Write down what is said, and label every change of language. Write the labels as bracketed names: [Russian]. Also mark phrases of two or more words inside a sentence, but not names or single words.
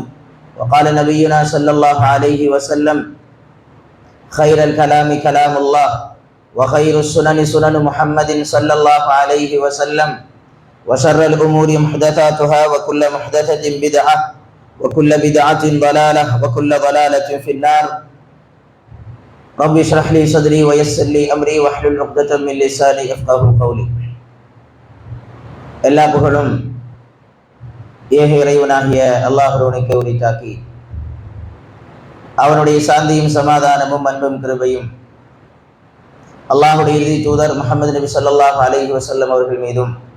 [Arabic] وقال نبينا صلى الله عليه وسلم: خير الكلام كلام الله، وخير السنن سنن محمد صلى الله عليه وسلم، وشر الأمور محدثاتها وكل محدثة بدعة وكل بدعة ضلالة وكل ضلالة في النار. رب اشرح لي صدري ويسر لي أمري واحلل عقدة من لساني يفقهوا قولي. [Tamil] எல்லா புகழும் ஏக இறைவனாகிய அல்லாஹ்வுக்கே உரித்தாக்கி, அவனுடைய சாந்தியும் சமாதானமும் அன்பும் கிருபையும் அல்லாஹ்வுடைய இறுதி தூதர் முஹம்மது நபி [Arabic] صلى الله عليه وسلم [Tamil] அவர்கள் மீதும்,